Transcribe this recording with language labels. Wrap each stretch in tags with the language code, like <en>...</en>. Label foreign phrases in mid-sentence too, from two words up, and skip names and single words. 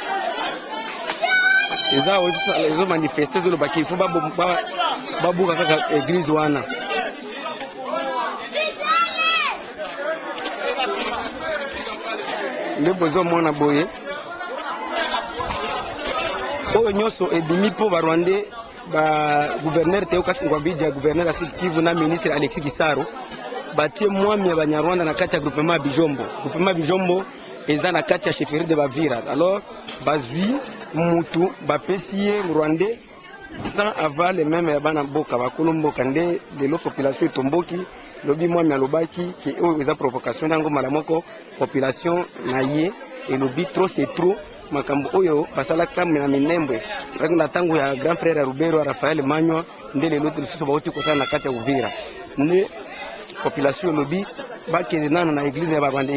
<ln>eza ezomanifeste ezolobaki ifo babuka kaka eglize wana nde bozomona boye oyo nyonso ebimi mpo barwandais baguverner Théo Kasingwa Bidja guverner ya Sud Kivu na ministre Alexis Gisaro batie mwami ya banyarwanda na kati ya groupement ya Bijombo. Groupement ya Bijombo eza na kati ya</ln> <fr>chefferie de</fr> <ln>Bavira. Alors bazwi mutu bapesi ye rwandais</ln> <fr>sans avoir le même</fr> <ln>ya bana mboka bakolo mboka nde lelo population etomboki lobi mwami alobaki ke oyo eza provocation nango mala moko population na ye elobi</ln> <fr>trop c'est trop</fr> <ln>makambo oyo basalaka na minembwe na tango ya</ln> <fr>grand frère</fr> <ln>ya Rubero Rafael Manywa nde lelo lisusu bauti kosala na kati ya Uvira ne population elobi bakende nano na eglize ya Barwande.</ln>